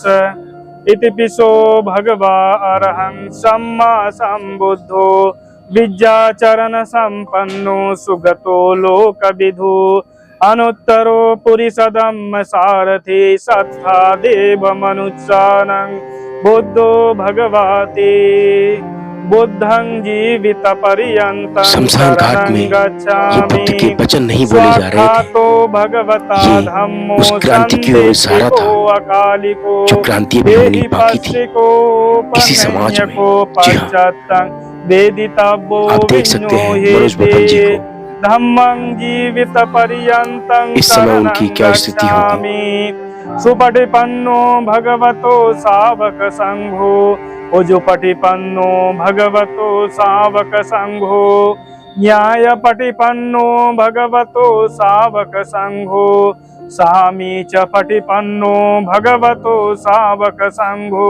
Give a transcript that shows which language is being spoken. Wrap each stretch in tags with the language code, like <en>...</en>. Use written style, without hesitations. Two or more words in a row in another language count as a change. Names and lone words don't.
<pi>इति पिसो भगवा अरहं सम्मा सम्बुद्धो विद्याचरण संपन्नो सुगतो लोकविदु। अनुत्तरो पुरिसदम्म सारथि सत्था देव मनुष्यानं बुद्धो भगवते बुद्धं जीवित पर्यन्तं</pi> <hi>शमशान घाट में ये बुद्ध के वचन नहीं बोले जा रहे थे, ये उस क्रांति की ओर इशारा था जो क्रांति भी होनी बाकी थी किसी समाज में। जी हाँ, आप देख सकते हैं मनोज बब्बन जी को।</hi> <pi>धम्मं जीवित पर्यन्तं</pi> <hi>इस समय उनकी क्या स्थिति होगी।</hi> <pi>सुपटिपन्नो भगवतो सावक संघो। ओ जो पटिपन्नो भगवतो सावक संघो। न्याय पटिपन्नो भगवतो सावक संघो। सामी च पटिपन्नो भगवतो सावक संघो।</pi>